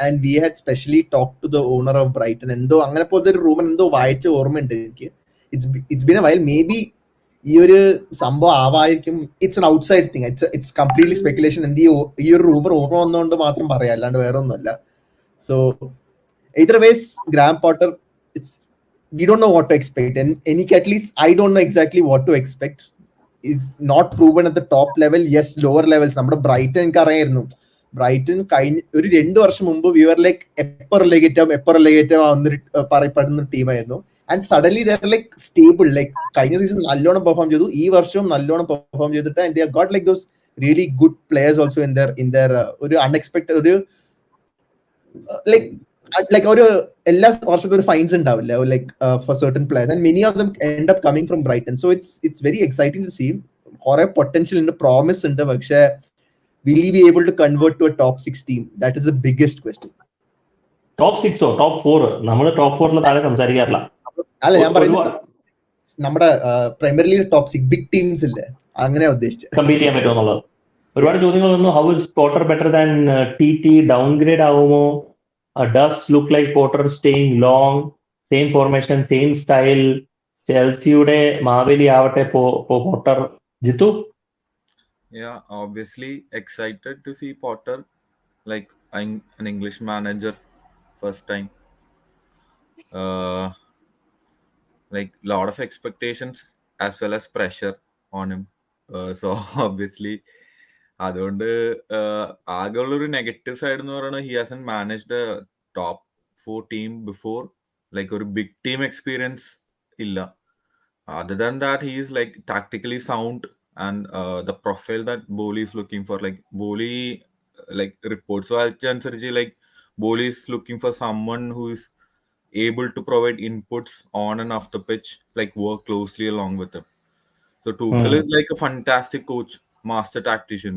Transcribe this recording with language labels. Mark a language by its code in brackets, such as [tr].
[en] And we had specially talk to the owner of Brighton. [ml] എന്തോ അങ്ങനെ പോലത്തെ ഒരു റൂമർ എന്തോ വായിച്ച ഓർമ്മയുണ്ട് എനിക്ക്. [en] It's been a while. Maybe [ml] ഈ ഒരു സംഭവം ആവായിരിക്കും. [en] It's an outside thing. It's completely speculation. [ml] ഈ ഒരു റൂമർ ഓർമ്മ വന്നുകൊണ്ട് മാത്രം പറയാം, അല്ലാണ്ട് വേറെ ഒന്നുമല്ല. [en] So either ways, Graham Potter, we don't know what to expect. And at least I don't know exactly what to expect. Is not proven at the top level. Yes, lower levels. [ml] നമ്മുടെ Brayton എനിക്ക് അറിയായിരുന്നു. Brayton ഒരു 2 വർഷം മുമ്പ് [en] we were like [ml] എപ്പർ റിലേഗേറ്റീവ് പറയപ്പെടുന്ന ടീമായിരുന്നു. [en] And suddenly they are like stable. Like [ml] കഴിഞ്ഞ season നല്ലോണം perform ചെയ്തു, ഈ വർഷവും നല്ലോണം പെർഫോം ചെയ്തിട്ട് [en] and they have got like those really good players also in their ഒരു unexpected ഒരു like [ml] ഒരു എല്ലാ വർഷത്തും ഒരു ഫൈൻസ് ഉണ്ടാവില്ല [en] Like for certain players, and many of them end up coming from Brighton. So it's very exciting to see. [ml] കുറെ potential ഉണ്ട്, promise ഉണ്ട്, പക്ഷെ [en] will he be able to convert to a top 6 team? That is the biggest question. [ml] Top 6 oh top 4? നമ്മൾ top 4 താഴെ സംസാരിക്കാറില്ല. അല്ല, ഞാൻ പറയുന്നത് നമ്മുടെ premier league top 6 big teams ഇല്ലേ, അങ്ങനെ ഉദ്ദേശിച്ചത്. കമ്പീറ്റ് ചെയ്യാൻ പറ്റുമോ എന്നുള്ളത്. ഒരുപാട് ചോദ്യങ്ങൾ വന്നു. [en] How is Potter better than TT? [ml] Downgrade ആവുമോ? [en] Does look like Potter staying long, same formation, same style. [ml] ചെൽസിയുടെ മാവേലി ആവട്ടെ Potter. Jithu? [en] Yeah, obviously excited to see Potter, like an English manager, first time. Like lot of expectations as well as pressure on him. So obviously [ml] അതുകൊണ്ട് ആകെയുള്ളൊരു [en] negative side [ml] എന്ന് പറയുന്നത് [en] He hasn't managed a top 4 team before. Like [ml] ഒരു big team experience ഇല്ല. [en] other than that he is like tactically sound and the profile that Boehly is looking for, like Boehly like reports [ml] വായിച്ചനുസരിച്ച് [en] Like Boehly is looking for someone who is able to provide inputs on and off the pitch, like work closely along with him. So Tuchel is like a fantastic coach, master tactician.